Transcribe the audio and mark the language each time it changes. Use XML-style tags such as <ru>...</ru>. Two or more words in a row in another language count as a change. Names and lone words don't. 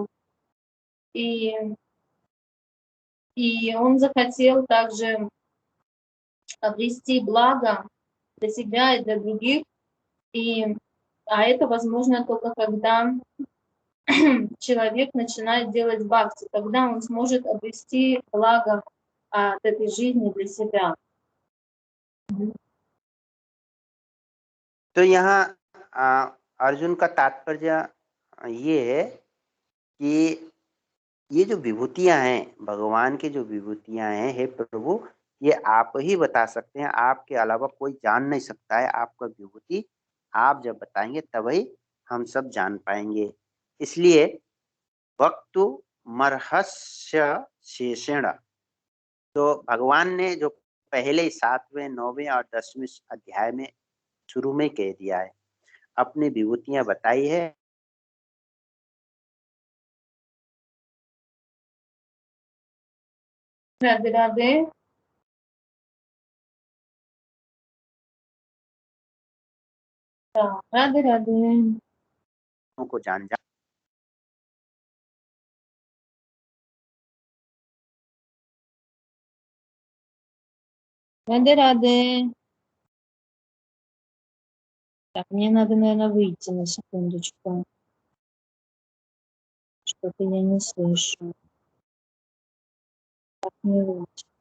<ru>И он захотел также обрести благо для себя и для других. А это возможно только когда человек начинает делать бхакти, тогда он сможет обрести благо от этой жизни для себя.</ru> <hi>तो यहाँ अर्जुन का तात्पर्य ये है कि ये जो विभूतियां हैं, भगवान की जो विभूतियां हैं, हे प्रभु, ये आप ही बता सकते हैं, आपके अलावा कोई जान नहीं सकता है। आपका विभूति आप जब बताएंगे तभी हम सब जान पाएंगे।</hi> <sa>इसलिए वक्तु मर्हस्य शेषेण,</sa> <hi>तो भगवान ने जो पहले 7वें 9वें और 10वें अध्याय में शुरू में कह दिया है, अपनी विभूतियां बताई है। राधे राधे। राधे राधे। को जान जा राधे राधे।</hi> <ru>Так, мне надо, наверное, выйти на секундочку. Что-то я не слышу. Так, не выйти.</ru>